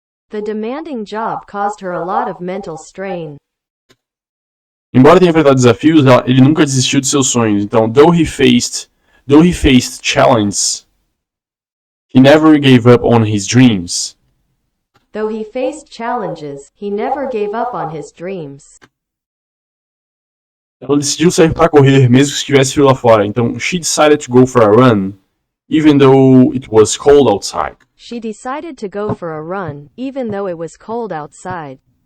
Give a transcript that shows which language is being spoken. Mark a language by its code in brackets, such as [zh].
[en] The demanding job caused her a lot of mental strain. [pt] Embora tenha enfrentado desafios, ele nunca desistiu de seus sonhos. [en] Então, though he faced challenges, he never gave up on his dreams. Though he faced challenges, he never gave up on his dreams. [pt] Ela decidiu sair para correr, mesmo que estivesse frio lá fora. [en] Então, she decided to go for a run, even though it was cold outside. She decided to go for a run, even though it was cold outside.